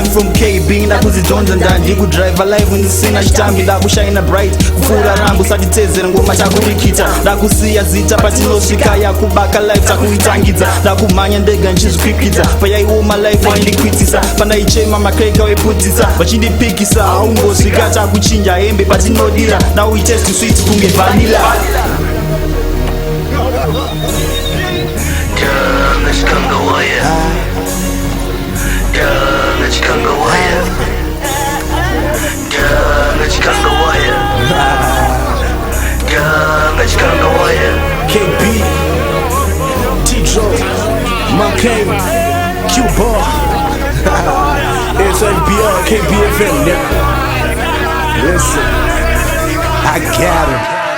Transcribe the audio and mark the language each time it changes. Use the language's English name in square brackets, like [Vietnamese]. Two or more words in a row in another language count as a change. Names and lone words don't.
[Shona] from KB, ndakuzidonza ndandi kudrive alive ndisina chitambi ndakushina bright kufura rambu satitezera ngoma takurikita ndakusiya zita patinosvika yakubaka life takuitangidza ndakumhanya ndega nchizvikwikidza payaioma life waindikwitisa pandaichema makreka weputisa vachindipikisa aumbosvika takuchinja hembe patinodira [English] Now we taste sweet [Shona] kunge vanilla ngachikanga waya ngachikanga waya ngachikanga waya ngachikanga waya KB, T-Dro, Markane, Q-Ball, SFBR, KBFM, [English] nigga. Listen, I got him.